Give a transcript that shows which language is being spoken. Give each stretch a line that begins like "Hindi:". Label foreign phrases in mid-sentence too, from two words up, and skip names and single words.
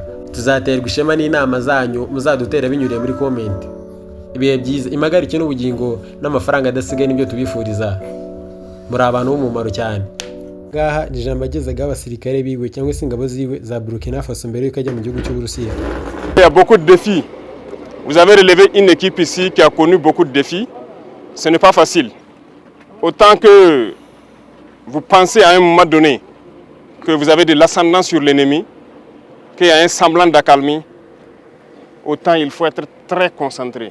Kinyarwanda: Tuzaterwa ishema n'inama zanyu muzadutera binyuriye muri comment. Ibihe byiza, impagarike n'ubugingo n'amafaranga adasigaye nibyo tubifuriza. Muri abantu b'umumaro cyane. Ngaha ni ijambo agezaga abasirikare biwe cyangwa se ingabo ziwe za Burkina Faso mbere y'uko ajya mu gihugu cy'Uburusiya.
French: Il y a beaucoup de défis. Vous avez relevé une équipe ici qui a connu beaucoup de défis. Ce n'est pas facile. Autant que vous pensez à un moment donné que vous avez de l'ascendant sur l'ennemi, qu'il y a un semblant d'accalmie, autant il faut être très concentré.